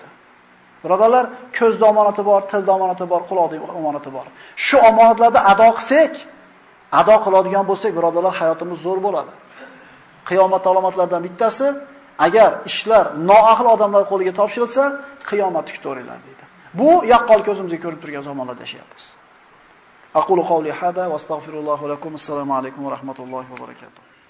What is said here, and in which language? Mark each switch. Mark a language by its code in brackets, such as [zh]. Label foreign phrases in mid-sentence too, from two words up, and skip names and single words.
[uz] Birodarlar, ko'zda omonati bor, tilda omonati bor, quloqda omonati bor. Shu omonatlarni ado qilsak, ado qiladigan bo'lsak, birodarlar, hayotimiz zo'r bo'ladi. Qiyomat alomatlaridan bittasi, agar ishlar noahil odamlar qo'liga topshirilsa, qiyomat kutaveringlar deydi. Bu yaqqol ko'zimizga ko'rib turgan zamonlarda yashayapmiz. [ar] أقول قولي هذا وأستغفر الله لكم. السلام عليكم ورحمة الله وبركاته.